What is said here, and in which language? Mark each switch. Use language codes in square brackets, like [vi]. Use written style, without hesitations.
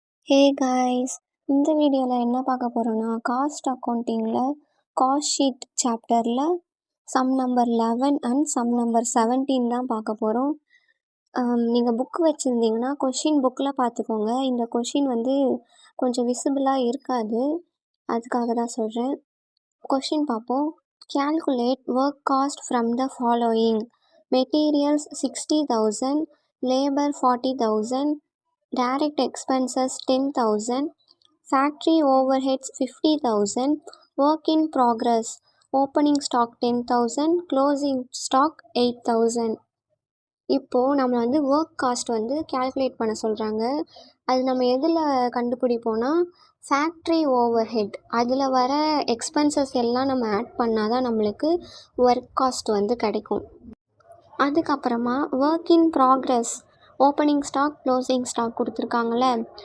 [ta] Hey guys, இந்த வீடியோவில் என்ன பார்க்க போகிறோன்னா காஸ்ட் அக்கௌண்டிங்கில் காஸ்ட் ஷீட் சாப்டரில் sum number 11 and sum number 17 தான் பார்க்க போகிறோம். நீங்கள் புக் வச்சுருந்தீங்கன்னா கொஷின் புக்கில் பார்த்துக்கோங்க. இந்த கொஷின் கொஞ்சம் விசிபிளாக இருக்காது, அதுக்காக தான் சொல்கிறேன். கொஷின் பார்ப்போம். [en] Calculate work cost from the following: materials 60,000, labor 40,000, direct expenses 10,000, factory overheads 50,000, work in progress, opening stock 10,000, closing stock 8,000. [ta] இப்போது நம்ம ஒர்க் காஸ்ட் கேல்குலேட் பண்ண சொல்கிறாங்க. அது நம்ம எதில் கண்டுபிடிப்போன்னா ஃபேக்ட்ரி ஓவர் ஹெட், அதில் வர எக்ஸ்பென்சஸ் எல்லாம் நம்ம ஆட் பண்ணால் தான் நம்மளுக்கு ஒர்க் காஸ்ட் கிடைக்கும். அதுக்கப்புறமா work in progress, opening stock, closing stock கொடுத்துருக்காங்கள.